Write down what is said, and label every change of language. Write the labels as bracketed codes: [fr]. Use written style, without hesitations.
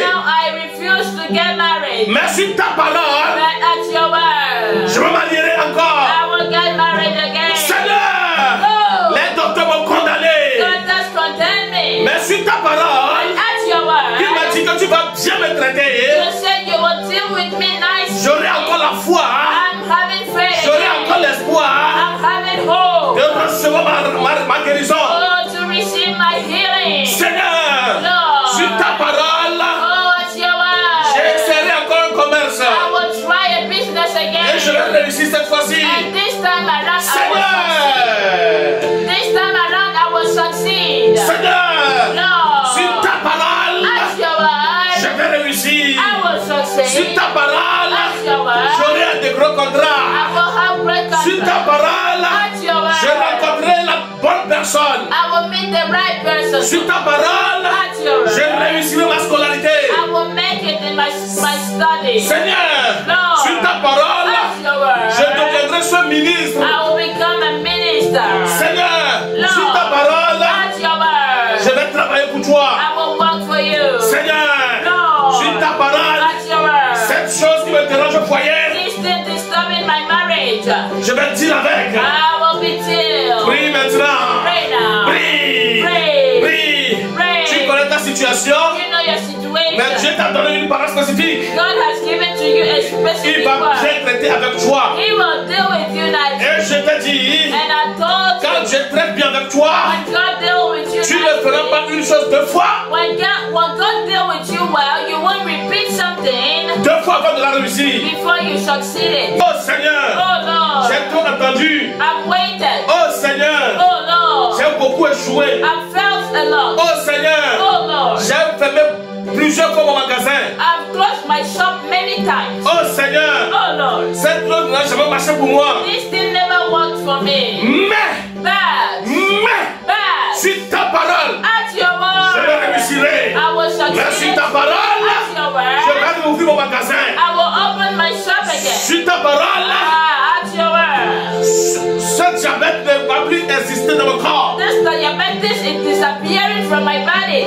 [en] Now I refuse to get married. [fr] Mais sur ta parole, [en] But at your word, [fr] je me marierai encore. [en] I will get married again. [fr] Seigneur, Oh, les docteurs m'ont condamné. [en] God has condemned me. [fr] Mais sur ta parole, [en] At your [fr] qui m'a [en] word, [fr] dit que tu vas bien me traiter, [en] you said you will deal with me nicely. [fr] j'aurai encore la foi, [en] I'm having faith. [fr] j'aurai encore l'espoir [en] I'm having hope. [fr] de recevoir ma guérison. [en] Oh, to receive my healing. [fr] Seigneur, [en] Lord. [fr] sur ta parole, [en] Oh, at your word, [fr] j'excellai encore un commerce [en] I will try a business [fr] et [en] again. [fr] je vais vais réussir cette fois-ci. [en] And this time around, [fr] Seigneur. [en] This time around, I will succeed. [fr] Seigneur. [en] Lord, [fr] Sur ta parole, [en] at your word, [fr] je vais réussir. [en] I will succeed. [fr] Sur ta parole, [en] At your word, [fr] j'aurai de gros contrats. [en] I will have great [fr] Sur ta [en] confidence. [fr] parole, [en] At your word, [fr] je rencontrerai la bonne personne. [en] I will meet the right person. [fr] Sur ta parole, [en] At your [fr] je [en] word, [fr] réussirai ma scolarité. [en] I will make it in my study. [fr] Seigneur, [en] Lord, [fr] sur ta parole, [en] at your word, [fr] je deviendrai ce ministre. [en] I will become a minister. [fr] Seigneur, [en] Lord, [fr] sur ta parole, [en] at your word, [fr] je vais travailler pour toi. [en] I will work for you. [fr] Seigneur, [en] Lord, [fr] sur ta parole, [en] at your word, [fr] cette chose qui me dérange au foyer, [en] this thing disturbing my marriage, [fr] je vais dire avec. [en] I will be tilled. [fr] Prie maintenant. [en] Pray now. [fr] Prie. [en] Pray. [fr] Prie. [en] Pray. [fr] Tu connais ta situation, [en] You know your [fr] mais [en] situation. [fr] Dieu t'a donné une parole spécifique. [en] God has given to you a [fr] Il [en] specific [fr] va [en] word. [fr] bien traiter avec toi. [en] He will deal with you nicely. [fr] Et je te dis, [en] And I told [fr] quand [en] you, [fr] je traite bien avec toi, [en] when God deal with you [fr] tu ne feras [en] nicely, [fr] pas une chose deux fois. [en] when God deal with you well, you won't repeat something [fr] Deux fois avant de la réussir. [en] before you succeed. [fr] Oh Seigneur, [en] Oh Lord, [fr] j'ai tout entendu. [en] I've waited. [fr] Oh Seigneur, [en] Oh Lord, [fr] j'ai beaucoup échoué. [en] I've felt a lot. [fr] Oh Seigneur, [en] Oh Lord, [fr] j'ai fermé plusieurs fois mon magasin. [en] I've closed my shop many times. [fr] Oh Seigneur, [en] Oh Lord, [fr] cette chose n'a jamais marché pour moi. [en] this thing never worked for me. [fr] Mais, [en] Bad. [fr] sur ta parole, [en] At your [fr] je le [en] word, [fr] réussirai. [en] I will [fr] Mais [en] succeed. [fr] sur ta parole, [en] At your [fr] je [en] word, [fr] vais ouvrir mon magasin. [en] I will open my shop again. [fr] Sur ta parole, [en] At your word, [fr] ce diabète ne va plus exister dans mon corps. [en] this diabetes is disappearing from my body.